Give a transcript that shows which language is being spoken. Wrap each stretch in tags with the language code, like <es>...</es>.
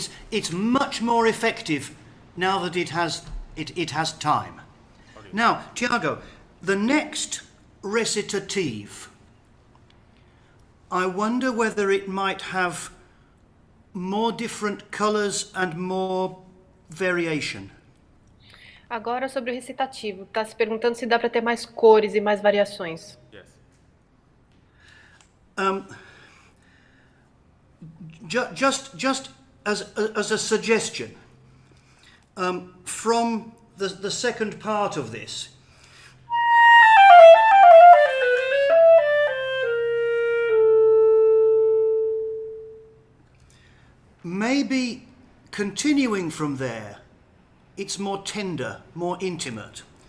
<en>It's much more effective now that it has time. Okay. Now, Tiago, the next recitative, I wonder whether it might have more different colors and more variation.</en> <pt>Agora sobre o recitativo. Tá se perguntando se dá para ter mais cores e mais variações.</pt> <en>Yes. Just as a suggestion, from the second part of this, maybe continuing from there, it's more tender, more intimate.</en>